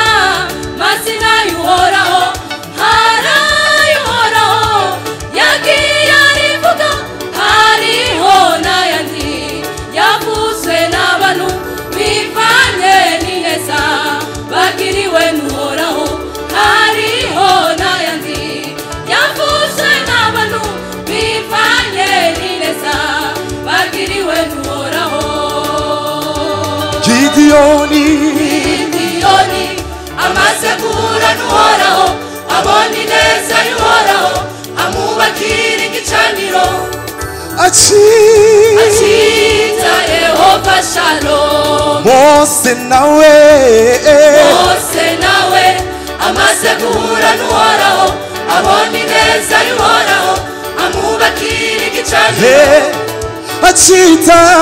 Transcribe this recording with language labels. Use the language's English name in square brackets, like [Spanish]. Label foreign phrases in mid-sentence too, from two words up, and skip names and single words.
[Kinyarwanda] y'uhoraho y'uhoraho yagiye arivuga hariho n'ayandi yavuzwe n'abantu bivanye n'ineza bagiriwe n'uhoraho hariho n'ayandi yavuzwe n'abantu bivanye n'ineza bagiriwe n'uhoraho Gideyoni amaze guhura n'uhoraho abona ineza y'uhoraho amubakira igicaniro acita Yehova Shalom Mose nawe amaze guhura n'uhoraho abona ineza y'uhoraho amubakira igicaniro acita